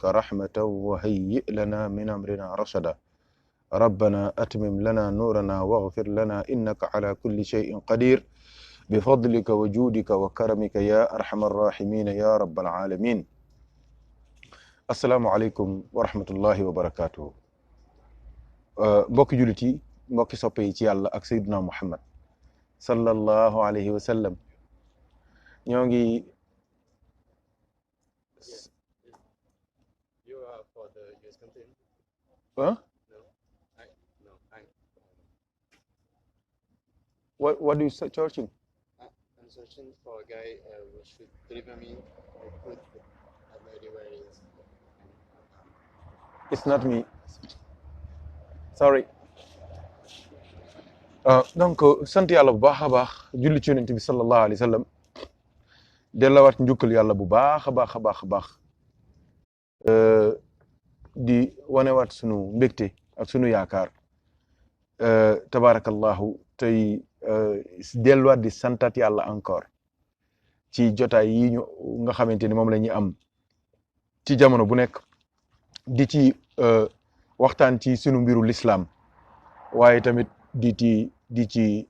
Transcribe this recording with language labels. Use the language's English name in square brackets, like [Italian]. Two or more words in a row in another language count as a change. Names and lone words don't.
[Arabic] رحمة وهيئ لنا من أمرنا رشدا ربنا أتمم لنا نورنا واغفر لنا إنك على كل شيء قدير بفضلك وجودك وكرمك يا أرحم الراحمين يا رب العالمين السلام عليكم ورحمة الله وبركاته [Wolof] mbokki jullit yi mbokki soppe yi ci yàlla ak Seydina Muhammad [Arabic] صلى الله عليه وسلم [Wolof] ñoo ngi [English] for the US content? huh? No, I What are you searching? I'm searching for a guy who should deliver me a food where he is. It's not me. Sorry. [Wolof] Donc sant yàlla bu baax a baax julli ci yonent bi [Arabic] صلى الله عليه وسلم [Wolof] delluwaat njukkal yàlla bu baax a baax a baax a baax di wanewaat sunu mbégte ak sunu yaakaar tabaarakallahu tey delluwaat di santat yàlla encore ci jotaay yi ñu nga xamante ni moom la ñuy am ci jamono bu nekk di ci waxtaan ci sunu mbiru l'islam waaye tamit di ci